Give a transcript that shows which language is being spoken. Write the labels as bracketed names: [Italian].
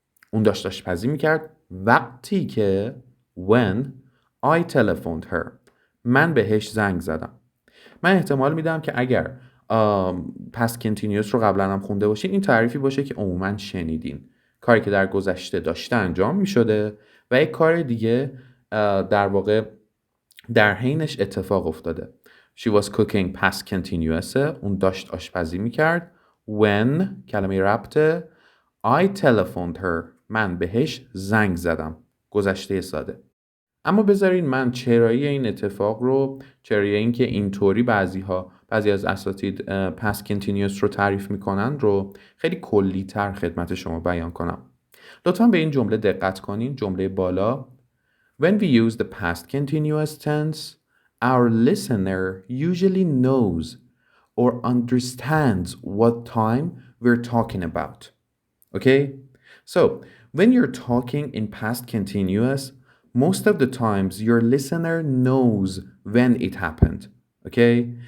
[Persian] اون داشت آشپزی میکرد وقتی که [English] when I telephoned her، [Persian] من بهش زنگ زدم. من احتمال میدم که اگر past continuous رو قبلا هم خونده باشین این تعریفی باشه که عموما شنیدین. کاری که در گذشته داشته انجام میشده و یک کار دیگه در واقع در حینش اتفاق افتاده. [English] She was cooking [Persian] past continuous، اون داشت آشپزی میکرد. When کلمه ربطه. [English] I telephoned her، [Persian] من بهش زنگ زدم. گذشته ساده. اما بذارین من چرایی این اتفاق رو، چرایی این که اینطوری بعضی از اساتید past continuous رو تعریف میکنن رو خیلی کلی تر خدمت شما بیان کنم. لطفاً به این جمله دقت کنین. جمله بالا [English] When we use the past continuous tense, our listener usually knows or understands what time we're talking about. Okay? So, when you're talking in past continuous, most of the times your listener knows when it happened. Okay?